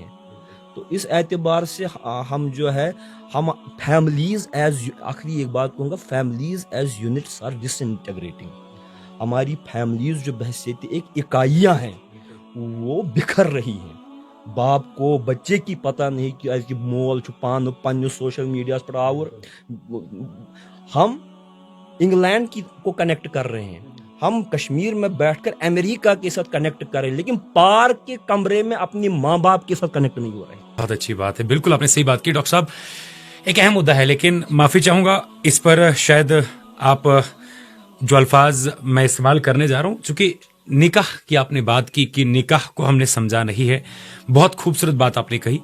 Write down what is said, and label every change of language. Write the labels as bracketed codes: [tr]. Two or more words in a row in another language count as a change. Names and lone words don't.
[ur] تو اس اعتبار سے ہم جو ہے ہم [en] families as, [ur] آخری ایک بات کہوں گا, [en] families as units are disintegrating. [ur] ہماری فیملیز جو بحثیت ایک اکائیاں ہیں وہ بکھر رہی ہیں. باپ کو بچے کی پتہ نہیں کہ ایسے [ks] مول چھُ پانہٕ پننِس [en] social media [ur] پر آور. ہم انگلینڈ کو کنیکٹ کر رہے ہیں, ہم کشمیر میں بیٹھ کر امریکہ کے ساتھ کنیکٹ کر رہے ہیں, لیکن پارک کے کمرے میں اپنی ماں باپ کے ساتھ کنیکٹ نہیں ہو رہے. بہت اچھی بات ہے, بالکل آپ نے صحیح بات کی ڈاکٹر صاحب. ایک اہم مدعا ہے, لیکن معافی چاہوں گا اس پر شاید آپ جو الفاظ میں استعمال کرنے جا رہا ہوں, چونکہ نکاح کی آپ نے بات کی کہ نکاح کو ہم نے سمجھا نہیں ہے, بہت خوبصورت بات آپ نے کہی.